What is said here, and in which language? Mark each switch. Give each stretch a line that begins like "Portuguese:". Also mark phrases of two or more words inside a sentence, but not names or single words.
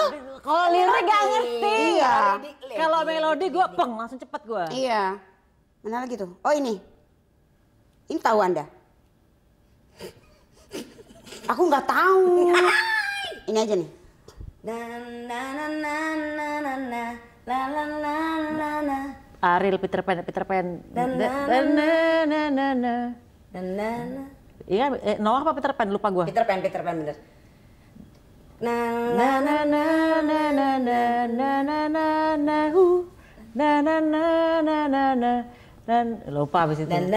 Indonesian: Kalau lirik gak ngerti. Iya. Kalau melodi gue peng langsung cepet gue. Iya. Mana lagi tuh? Oh ini. Ini tahu Anda? Aku nggak tahu. Ini aja nih. Na na na na na na na la la la la la. Ariel Peter Pan. Iya, Noah apa Peter Pan? Lupa gua. Peter Pan bener. Lupa abis itu.